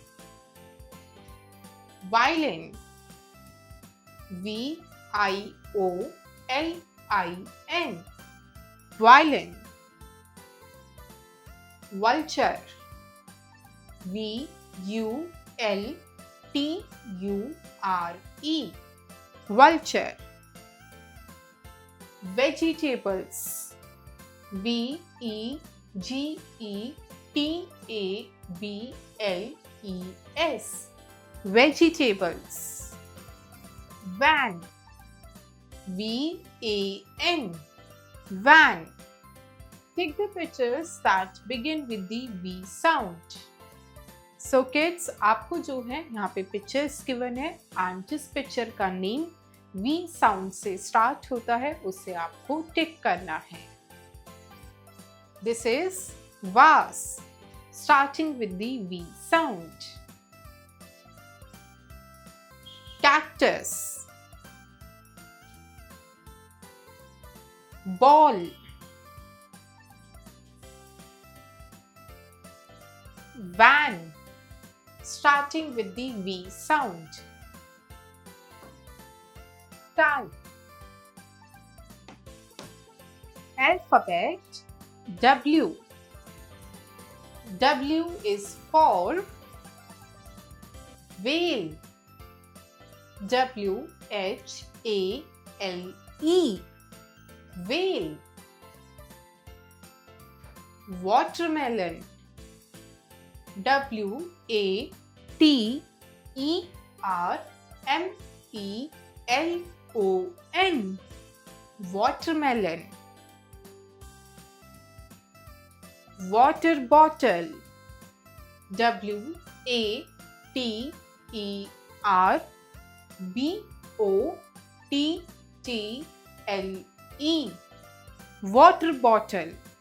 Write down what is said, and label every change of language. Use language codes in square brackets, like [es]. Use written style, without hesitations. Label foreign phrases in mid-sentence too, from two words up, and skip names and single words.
[en] Violin, V-I-O-L-I-N, violin. Vulture, V-U-L-T-U-R-E, vulture. Vegetables, V-E-G-E-T-A-B-L-E-S, vegetables. Van, V-A-N, van. Take the pictures that begin with the V sound. So kids, [hi] आपको जो है यहाँ पे [en] pictures given [hi] है and जिस picture का [en] name V sound [hi] से start होता है उसे आपको tick करना है. [en] This is vase, starting with the V sound. Cactus. Ball. Van, starting with the V sound. Tag. Alphabet W. W is for whale. W-H-A-L-E, whale. Watermelon, W-A-T-E-R-M-E-L-O-N, watermelon. Water bottle, W-A-T-E-R-B-O-T-T-L-E, water bottle.